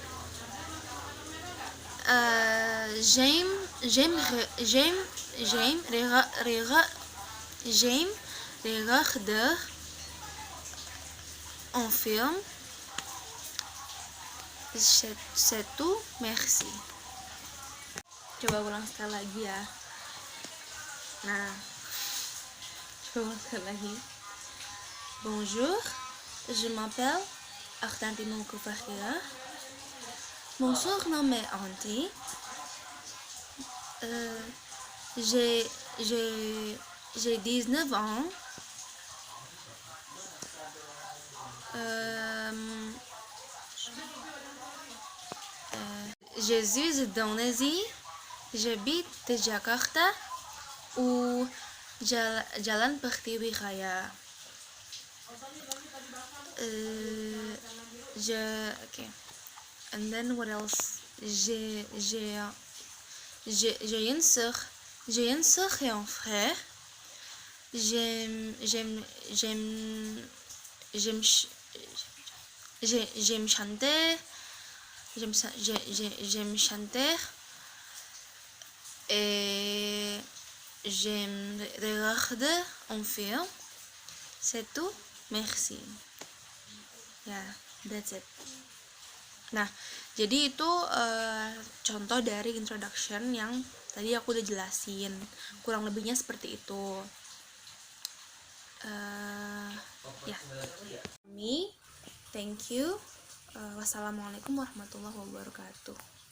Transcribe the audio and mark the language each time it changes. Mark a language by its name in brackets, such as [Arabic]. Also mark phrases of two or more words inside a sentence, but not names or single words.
[French] J'aime regarder un film. C'est tout, merci. [Indonesian] Coba ulang sekali lagi ya. Nah, coba ulang sekali lagi. [French] Bonjour, je m'appelle Artanti Mauprofahira. Mon surnom est Anti. J'ai 19 ans. Je suis d'Indonésie. j'habite di Jakarta ou jalan pertiwi kaya. [English] Okay. And then what else? [French] J'ai une sœur et un frère. J'aime chanter. J'aime chanter. Et j'aime regarder un film. C'est tout. Merci. [Indonesian] Ya, [English] that's it. [Indonesian] Nah, jadi itu contoh dari introduction yang tadi aku udah jelasin. Kurang lebihnya seperti itu. Ya. [English] Me, thank you. [Arabic] والسلام عليكم ورحمة الله وبركاته.